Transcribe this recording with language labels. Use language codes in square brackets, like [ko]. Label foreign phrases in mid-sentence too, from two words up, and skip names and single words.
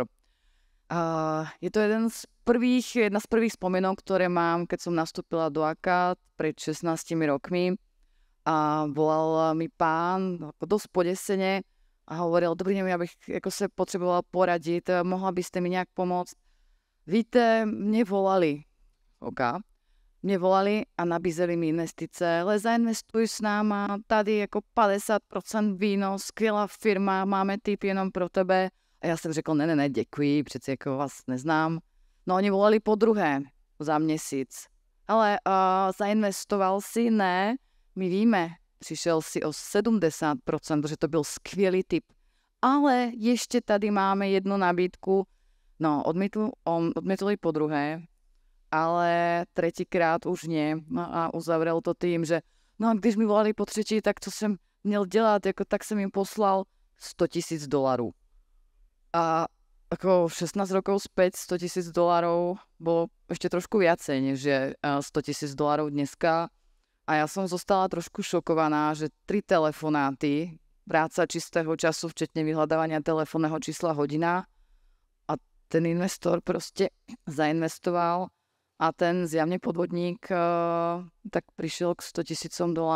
[sk] Je to jedna z prvých spomienok, ktoré mám, keď som nastúpila do AKAD pred 16 rokmi. A volal mi pán dosť podesene a hovoril, dobrý deň, ja bych ako sa potrebovala poradiť, mohla by ste mi nejak pomôcť. [cs] Víte, mne volali. Mne volali a nabízeli mi investice, ale zainvestuj s náma, tady ako 50% výnos, skvělá firma, máme tip jenom pro tebe. A já jsem řekl, ne, děkuji, přeci jako vás neznám. No oni volali po druhé za měsíc. Ale zainvestoval si? Ne, my víme, přišel si o 70%, protože to byl skvělý tip. Ale ještě tady máme jednu nabídku. [sk] No, odmietli po druhé, ale třikrát už nie. [cs] No a uzavřel to tím, že no a když mi volali po třetí, tak co jsem měl dělat, jako tak jsem jim poslal $100,000. [sk] A ako 16 rokov späť $100,000 bolo ešte trošku viacej, než je $100,000 dneska. A ja som zostala trošku šokovaná, že 3 telefonáty, práca čistého času, včetne vyhľadávania telefónneho čísla hodina a ten investor proste zainvestoval a ten zjavne podvodník tak prišiel k $100,000.